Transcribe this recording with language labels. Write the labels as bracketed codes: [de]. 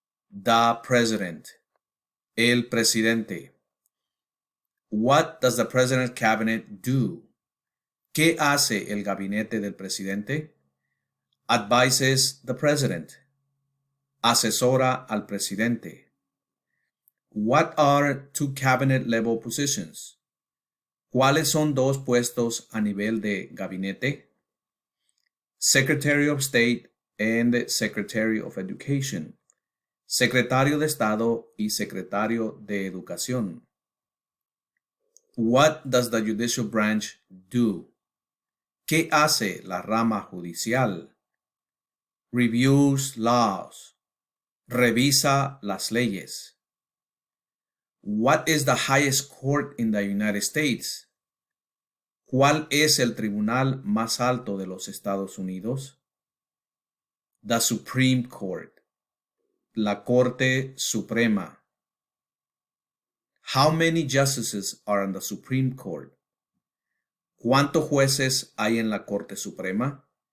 [en] The President. [es] El presidente. [en] What does the President's Cabinet do? [es] ¿Qué hace el gabinete del presidente? [en] Advises the President. [es] Asesora al presidente. [en] What are two cabinet-level positions? [es] ¿Cuáles son dos puestos a nivel de gabinete? [en] Secretary of State and Secretary of Education. [es] Secretario de Estado y Secretario de Educación. [en] What does the judicial branch do? [es] ¿Qué hace la rama judicial? [en] Reviews laws. [es] Revisa las leyes. [en] What is the highest court in the United States? [es] ¿Cuál es el tribunal más alto de los Estados Unidos? [en] The Supreme Court. [es] La Corte Suprema. [en] How many justices are on the Supreme Court? [es] ¿Cuántos jueces hay en la Corte Suprema?